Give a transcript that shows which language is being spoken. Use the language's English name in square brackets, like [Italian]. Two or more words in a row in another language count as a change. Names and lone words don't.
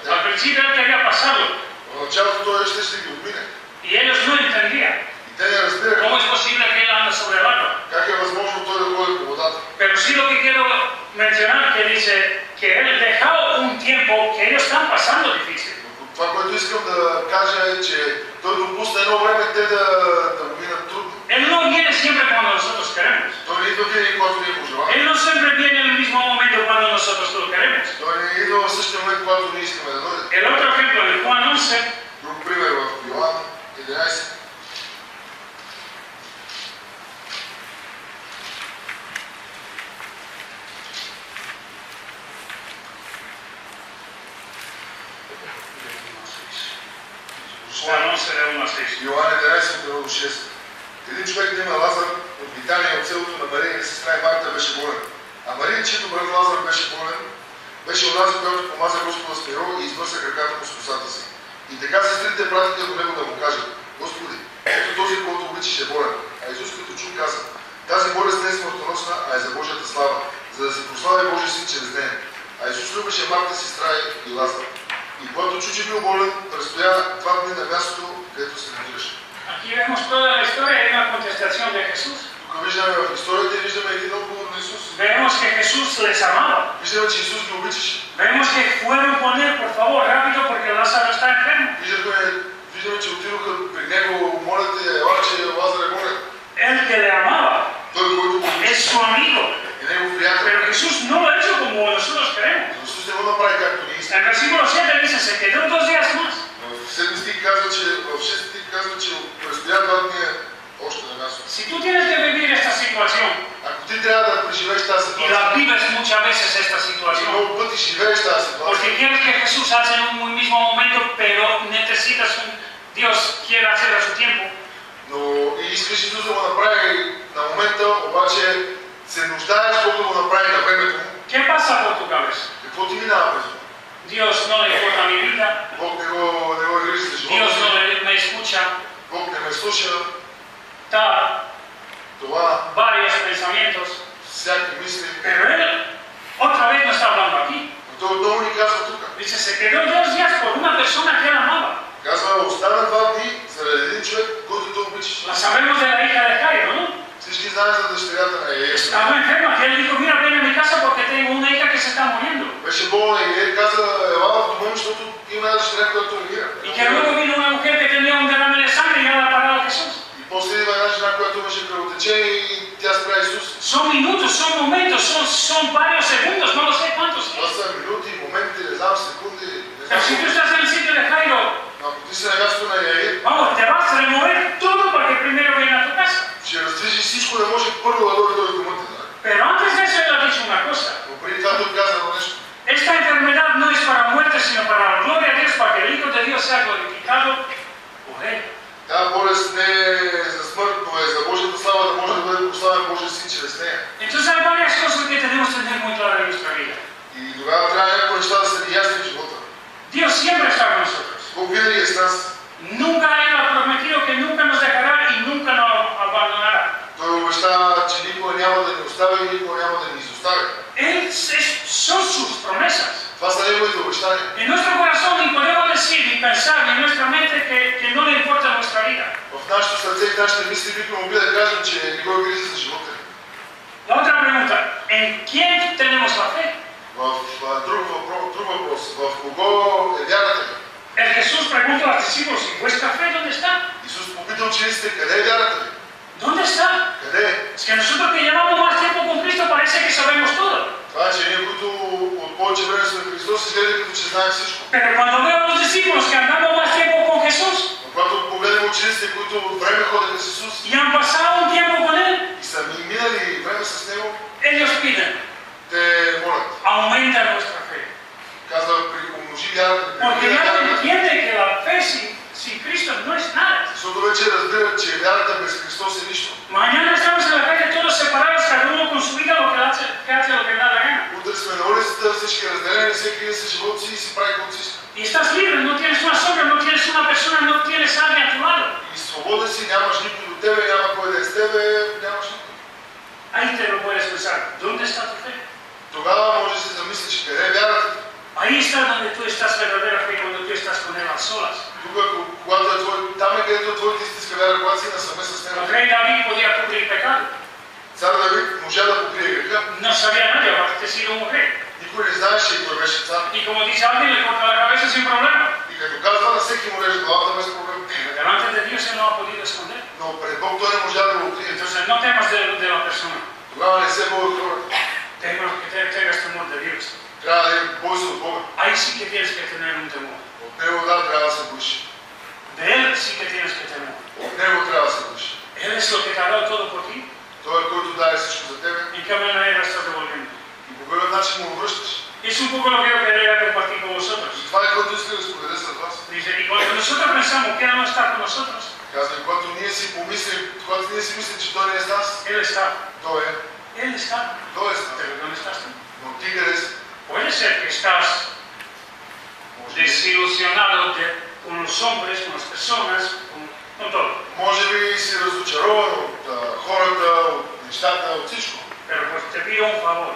[Spanish] principio él quería pasarlo [Bulgarian] В началото той ще ги отмине. [Spanish] y ellos no entendían [Bulgarian] И те не разбираха [Spanish] cómo es posible que él anda sobre el agua. [Bulgarian] как е възможно той да ходи по водата. [Spanish] Pero sí lo que quiero mencionar que dice que él dejó un tiempo que ellos están pasando difícil. [Bulgarian] Това, което искам да кажа е, че той допусна едно време те да го минат трудно. [Spanish] Él no viene siempre cuando nosotros queremos. [Bulgarian] Той не идва винаги, когато ние пожелаваме. [Spanish] Él no siempre viene en el mismo momento cuando nosotros lo queremos. [Bulgarian] Той не идва в същия момент, когато ние искаме да дойде. [Spanish] El otro ejemplo de Juan 11, [Bulgarian] Друг пример в Йоан 11. [Spanish] Juan 11 de 1 a 6. [Bulgarian] Йоан 11 от 6. Един човек да има Лазар от Витания, от селото на Мария и сестра и Марта беше болен. А Мария, чието брат Лазар беше болен, беше онази, която помаза Господа с перо и избърса краката му с косата си. И така сестрите пратиха до него да му кажат: Господи, ето този, който обичаш, е болен. А Исус като чу каза: тази болест не е смъртоносна, а е за Божията слава, за да се прослави Божия син чрез нея. А Исус любеше Марта, сестра и Лазар. И когато чу, че бил болен, престоя 2 дни на мястото, където се намираше. [Spanish] Aquí vemos toda la historia y una contestación de Jesús. [Bulgarian] Тук виждаме в историята и виждаме един отговор на Исус. [Spanish] Vemos que Jesús les amaba. [Bulgarian] Виждаме, че Исус ги обичаше. [Spanish] Vemos que fueron con él, por favor, rápido, porque Lázaro está enfermo. [Bulgarian] Виждаме, че отидоха при него, молете, ела, че Лазар е болен. [Spanish] Él que le amaba [Bulgarian] Той, който го [Spanish] es su amigo. [Bulgarian] е негов приятел. [Spanish] Pero Jesús no lo ha hecho como nosotros queremos. [Bulgarian] Исус не го направи както ние искаме. [Spanish] En el versículo 7 dice: se quedó 2 días más. [Bulgarian] В 7 стих казва, че престоя 2 дни още на място. [Spanish] Si tú tienes que vivir esta situación, [Bulgarian] Ако ти трябва да преживееш тази [Spanish] y [Bulgarian] ситуация, [Spanish] la vives muchas veces esta [Bulgarian] и [Spanish] situación, [Bulgarian] много пъти живееш тази ситуация, [Spanish] porque quieres que Jesús haga en un mismo momento, pero necesitas Dios quiere hacer a su tiempo. [Bulgarian] но и искаш Исус да го направи на момента, обаче се нуждаеш колко да го направи на времето му. [Spanish] ¿Qué pasa por tu cabeza? [Bulgarian] Какво ти минава през това? [Spanish] Dios no le importa mi vida, [Bulgarian] Бог не го грижи за [Spanish] Dios no [Bulgarian] живота. [Spanish] me escucha. [Bulgarian] Бог не ме слуша. [Spanish] Da [Bulgarian] Това, [Spanish] varios pensamientos, [Bulgarian] всяки мисли. [Spanish] pero él otra vez no está hablando aquí. [Bulgarian] Но той отново ни казва тук. [Spanish] Dice: se quedó 2 días por una persona que él amaba. [Bulgarian] Казва, остана 2 дни заради един човек, който той обичаш. [Spanish] La sabemos de la hija de Jairo, ¿no? [Bulgarian] Всички знаят за дъщерята на Яир. [Spanish] Estaba enferma, que él dijo: mira, ven a mi casa porque tengo una hija que se está muriendo. [Bulgarian] Беше болна и Яир каза, ела в дома ми, защото има една дъщеря, която умира. [Spanish] Y que luego vino una mujer que tenía un derrame de sangre y ya la ha parado Jesús. [Bulgarian] И после идва една жена, която имаше кръвотечение и тя спря Исус. [Spanish] Son minutos, son momentos, son varios segundos, no lo sé cuántos. [Bulgarian] Това са минути, моменти, не знам, секунди. Не [Spanish] Pero si tú [Bulgarian] знам. [Spanish] estás en el sitio de Jairo, [Bulgarian] Ако ти си на място на Яир, [Spanish] vamos, te vas a remover todo para que primero venga a tu casa. [Bulgarian] ще раздвижи всичко, да може първо да дойде до дома ти. [Spanish] Pero antes de eso él ha dicho una cosa: [Bulgarian] Но преди това той каза едно нещо. [Spanish] esta enfermedad no es para muerte, sino para la gloria de Dios, para que el Hijo de Dios sea glorificado por él. [Bulgarian] Тази болест не е за смърт, но е за Божията слава, да може да бъде прославен Божия син чрез нея. [Spanish] Entonces hay varias cosas que tenemos que tener muy claras en nuestra vida. [Bulgarian] И тогава трябва някои неща да са ни ясни в живота. [Spanish] Dios siempre está con nosotros. [Bulgarian] Бог винаги е с нас. [Spanish] Nunca Él ha prometido que nunca nos dejará y nunca nos abandonará. [Bulgarian] Той обещава, че никога няма да ни остави и никога няма да ни изостави. [Spanish] Son sus promesas. [Bulgarian] Това са неговите обещания. [Spanish] En nuestro corazón ni podemos decir ni pensar ni en nuestra mente que no le importa nuestra vida. [Bulgarian] В нашето сърце и в нашите мисли бихме могли да кажем, че не го грижи за живота ни. [Spanish] La otra pregunta: ¿en quién tenemos la fe? [Bulgarian] Друг въпрос. В кого е вярата ви? [Spanish] El Jesús pregunta a los discípulos: ¿y vuestra fe dónde está? [Bulgarian] Исус попита учениците, къде е вярата ви? [Spanish] ¿Dónde está? [Bulgarian] Къде е? [Spanish] Es que nosotros que llevamos más tiempo con Cristo parece que sabemos todo. [Bulgarian] Това е, че ние, които от повече време сме в Христос, изгледа като че знаем всичко. [Spanish] Pero cuando veo a los discípulos que andamos más tiempo con Jesús [Bulgarian] Но когато погледнем учениците, които от време ходеха с Исус [Spanish] y han pasado un tiempo con Él, [Bulgarian] и са минали време с Него, [Spanish] ellos piden: [Bulgarian] те молят. [Spanish] aumenta nuestra fe. [Bulgarian] Казва, умножи вярата ни. [Spanish] Porque ya entiende que la fe sin Cristo no es nada. [Bulgarian] Защото вече разбират, че вярата без Христос е нищо. [Spanish] Mañana estamos en la calle todos separados, cada uno con su vida, lo que hace lo que da la gana. [Bulgarian] Утре сме на улицата, всички разделени, всеки един с живота си и си прави каквото си иска. [Spanish] Y estás libre, no tienes una sombra, no tienes una persona, no tienes a alguien a tu lado. [Bulgarian] И свободен си, нямаш никой до тебе, няма кой да е с тебе, нямаш никой. [Spanish] Ahí te lo puedes pensar: ¿dónde está tu fe? [Bulgarian] Тогава може да се замислиш къде е вярата ти. [Spanish] Ahí está donde tú estás verdadera fe con [Bulgarian] своя репарация на съвместна с него. [Spanish] Rey David podía cubrir pecado. [Bulgarian] Цар Давид можа да покрие греха. [Spanish] No sabía nadie, aparte de ser un rey. [Bulgarian] Никой не знаеше и той беше цар. [Spanish] Y como dice alguien, le corta la cabeza sin problema. [Bulgarian] И като казва на всеки му реже главата без проблем. [Spanish] Delante de Dios él no ha podido esconder. [Bulgarian] Но пред Бог той не можа да го укрие. [Spanish] Entonces no temas de la persona. [Bulgarian] Тогава не се бой от хората. [Spanish] Tengas temor de Dios. [Bulgarian] Трябва да бой се от Бога. [Spanish] Ahí sí que tienes que tener un temor. [Bulgarian] От него да трябва да се боиш. [Spanish] De Él sí que tienes que temer. [Bulgarian] От него трябва да се боиш. [Spanish] Él es lo que te ha dado todo por ti. [Bulgarian] Той е който даде всичко за тебе. [Spanish] ¿En qué manera estás devolviendo? [Bulgarian] И по какъв начин му връщаш. [Spanish] Es un poco lo que yo quería compartir con vosotros. [Bulgarian] И това е което иска да споделя с вас. [Spanish] Dice, y cuando nosotros pensamos que Él no está con nosotros, [Bulgarian] Казва, когато ние си помислим, когато ние си мислим, че той не е с нас, [Spanish] Él está. [Bulgarian] той е. [Spanish] Él está. [Bulgarian] Той е с нас. [Spanish] Pero ¿dónde estás tú? [Bulgarian] Но ти къде си? [Spanish] Puede ser que estás desilusionado con los hombres, con las personas, con todo. [Bulgarian] Може би си разочарован от хората, от нещата, от всичко. [Spanish] Pero pues te pido un favor.